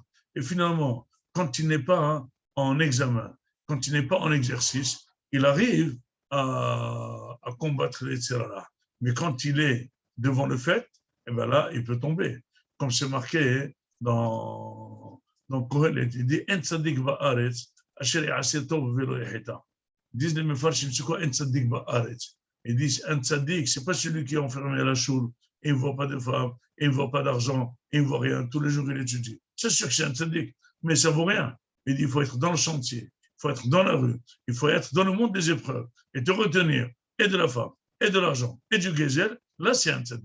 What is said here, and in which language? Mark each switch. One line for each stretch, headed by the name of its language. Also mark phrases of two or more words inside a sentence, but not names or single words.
French: Et finalement, quand il n'est pas en examen, quand il n'est pas en exercice, il arrive à combattre les Yetzirah. Mais quand il est devant le fait, et bien là, il peut tomber. Comme c'est marqué dans Kohelet, il dit «
Hebrew: אין צדיק בארץ אשר יעשה טוב ולא יחטא
French: » Disent les Mefarshim, c'est quoi «
Hebrew: אין צדיק בארץ
French: » Ils disent « Un tzadik, ce n'est pas celui qui est enfermé à la choule, et il ne voit pas de femme, et il ne voit pas d'argent, et il ne voit rien, tous les jours il étudie. C'est sûr que c'est un tzadik, mais ça ne vaut rien. » Il dit « Il faut être dans le chantier, il faut être dans la rue, il faut être dans le monde des épreuves, et te retenir, et de la femme, et de l'argent, et du gezel, là c'est un tzadik.